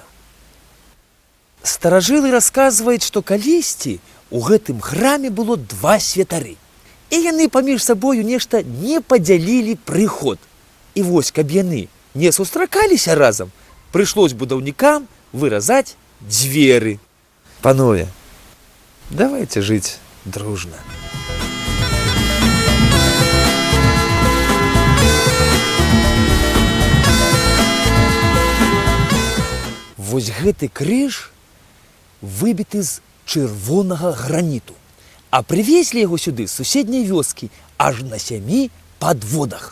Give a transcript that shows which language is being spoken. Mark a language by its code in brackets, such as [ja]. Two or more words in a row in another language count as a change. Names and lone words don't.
[be] Старажылы расказваюць, што калісьці у гэтым храме было 2 святары. І яны паміж сабою нешта не падзялілі прыход. І вось, каб яны не сустракаліся разам, прыйшлось будаўнікам выразать дзверы. Панове, [ru] давайте жить дружно. Вось гэты крыж выбіты з чырвонага граніту, а прывезлі яго сюды з суседняй вёскі аж на 7 падводах.